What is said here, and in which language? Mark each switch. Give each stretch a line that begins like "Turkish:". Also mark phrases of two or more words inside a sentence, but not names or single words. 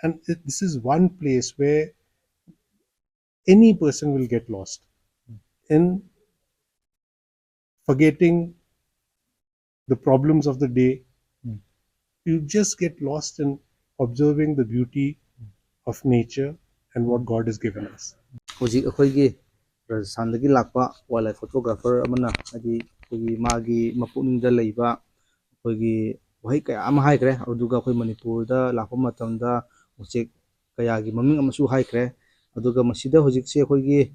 English: And this is one place where any person will get lost in forgetting the problems of the day. You just get lost in observing the beauty of nature and what God has given us.
Manipuri: ꯍꯧꯖꯤꯛ ꯑꯩꯈꯣꯏꯒꯤ ꯔꯥꯖꯁꯊꯥꯟꯗꯒꯤ ꯂꯥꯛꯄ
English: wild life photographer
Manipuri: ꯑꯃꯅ ꯍꯥꯏꯗꯤ ꯑꯩꯈꯣꯏꯒꯤ ꯃꯥꯒꯤ ꯃꯄꯨꯛꯅꯤꯡꯗ ꯂꯩꯕ ꯑꯩꯈꯣꯏꯒꯤ ꯋꯥꯍꯩ ꯀꯌꯥ ꯑꯃ ꯍꯥꯏꯈ꯭ꯔꯦ ꯑꯗꯨꯒ ꯑꯩꯈꯣꯏ ꯃꯅꯤꯄꯨꯔꯗ ꯂꯥꯛꯄ ꯃꯇꯝꯗ ꯎꯆꯦꯛ ꯀꯌꯥꯒꯤ ꯃꯃꯤꯡ ꯑꯃꯁꯨ ꯍꯥꯏꯈ꯭ꯔꯦ ꯑꯗꯨꯒ ꯃꯁꯤꯗ ꯍꯧꯖꯤꯛꯁꯦ ꯑꯩꯈꯣꯏꯒꯤ